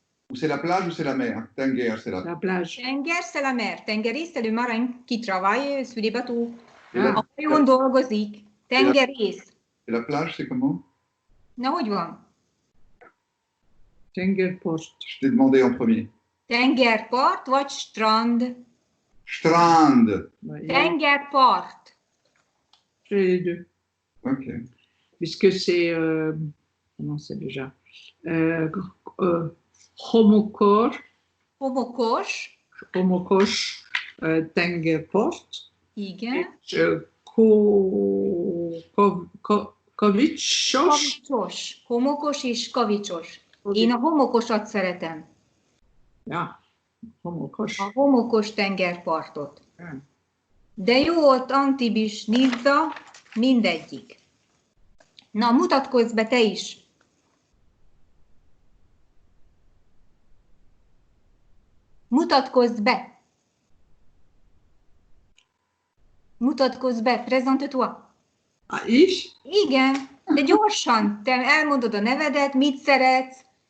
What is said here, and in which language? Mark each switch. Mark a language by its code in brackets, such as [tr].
[fr] Ou c'est la plage ou c'est la mer? Tenger, c'est la plage. Tenger, c'est la mer. Tengerész, c'est le marin qui travaille sur les bateaux. Ah. [hu] A hajón dolgozik. Tengerész. [fr] Et la plage, c'est comment? [hu] Na, hogy van? Tengerport. [fr] Je t'ai demandé en premier. [hu] Tengerpart vagy strand? Strand. Tengerpart. [fr] C'est les deux. Ok. Puisque c'est, comment c'est déjà? [hu] Homokor. Homokos. Homokos tengerport. Igen. És kavicsos. Kavicsos. Homokos és kavicsos. Én a homokosat szeretem. Ja, homokos. A homokos tengerpartot. Ja. De jó ott Antibis, Nizza, mindegyik. Na, mutatkozz be te is. Mutatkozz be. Mutatkozz be, [fr] présente-toi. [hu] És? Igen, de gyorsan. Te elmondod a nevedet, mit szeretsz.